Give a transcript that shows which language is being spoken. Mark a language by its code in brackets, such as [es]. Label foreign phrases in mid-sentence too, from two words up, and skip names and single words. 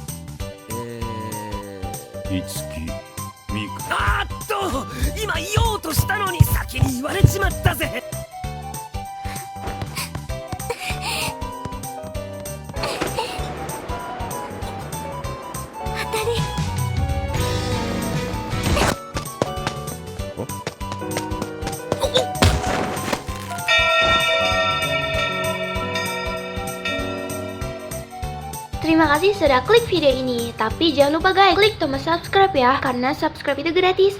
[ja] いつき、みく。あーっと、今言おうとしたのに先に言われちまったぜ。当たり。 [id] Terima kasih sudah klik video ini. Tapi jangan lupa guys, klik tombol subscribe ya. Karena subscribe itu gratis.